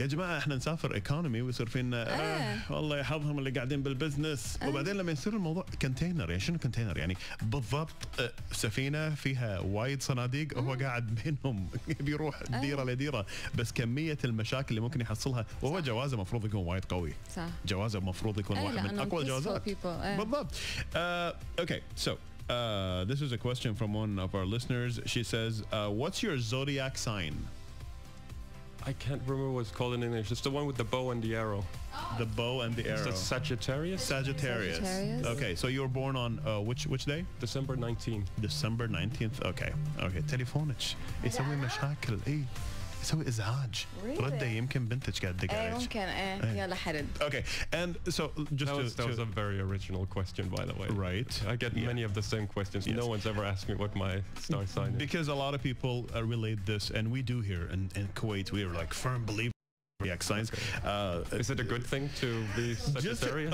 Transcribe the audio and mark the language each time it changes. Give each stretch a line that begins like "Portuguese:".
Arabic: يا جماعة إحنا نسافر إيكونومي ويصير فينا والله يحظهم اللي قاعدين بالبزنس وبعدين لما يصير الموضوع كونتينر يعني شنو كونتينر يعني بالضبط سفينة فيها وايد صناديق وهو قاعد بينهم بيروح ديره لديره بس كميه المشاكل اللي ممكن يحصلها وهو جوازه المفروض يكون وايد قوي صح جوازه المفروض يكون واحد من اقوى الجوازات بالضبط
English: okay so this is a question from one of our listeners she says what's your zodiac sign I can't remember what it's called in English. It's the one with the bow and the arrow. The bow and the arrow. Is that Sagittarius? Sagittarius. Okay, so you were born on which day? December 19th. December 19th. Okay. Okay.
Arabic: تليفونك يسوي مشاكل اي يسوي ازعاج رده يمكن بنتك قاعد تدق عليك ممكن يلا حرد.
English: Okay, and so just that was a very original question, by the way. Right. I get many of the same questions. No one's ever asked me what my star sign is. Because a lot of people relate this, and we do here in Kuwait. We are like firm believers. Zodiac signs. Is it a good thing to be Sagittarius?